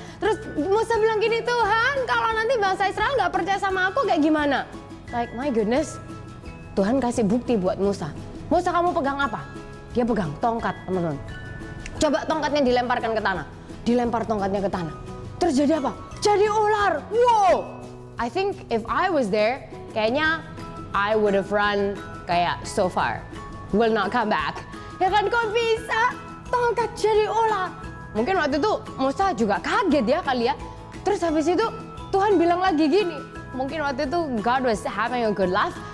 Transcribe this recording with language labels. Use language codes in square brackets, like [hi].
[id] Terus Musa bilang gini, Tuhan kalau nanti bangsa Israel gak percaya sama aku kayak gimana? [en] Like my goodness. [id] Tuhan kasih bukti buat Musa. Musa kamu pegang apa? Dia pegang tongkat teman-teman. Coba tongkatnya dilemparkan ke tanah. Dilempar tongkatnya ke tanah. Terus jadi apa? Jadi ular. Wow. [en] I think if I was there, kayaknya I would have run kayak so far. Will not come back. [id] Ya kan kok bisa? Tongkat jadi ular. Mungkin waktu itu Musa juga kaget ya kali ya. Terus habis itu Tuhan bilang lagi gini. Mungkin waktu itu [en] God was having a good laugh.